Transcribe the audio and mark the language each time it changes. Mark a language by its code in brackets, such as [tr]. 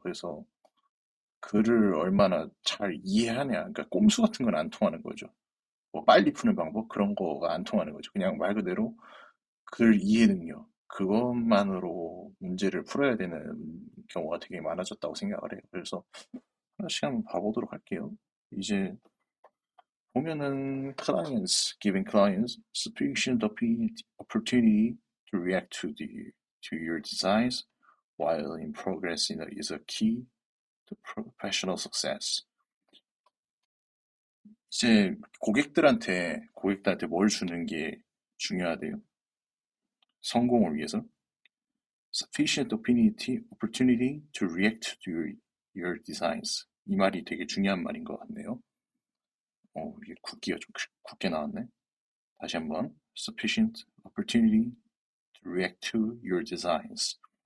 [ko] 그래서 글을 얼마나 잘 이해하냐, 그러니까 꼼수 같은 건 안 통하는 거죠. 뭐 빨리 푸는 방법 그런 거가 안 통하는 거죠. 그냥 말 그대로 글 이해 능력 그것만으로 문제를 풀어야 되는 경우가 되게 많아졌다고 생각을 해요. 그래서 하나씩 한번 봐보도록 할게요. 이제 보면은 [en] clients giving clients sufficient opportunity to react to your designs while in progress is a key to professional success. [ko] 이제 고객들한테 뭘 주는 게 중요하대요. 성공을 위해서. [en] Sufficient opportunity to react to your designs. [ko] 이 말이 되게 중요한 말인 것 같네요. 이게 굳기가 좀 굳게 나왔네. 다시 한번. [en] Sufficient opportunity to react to your designs.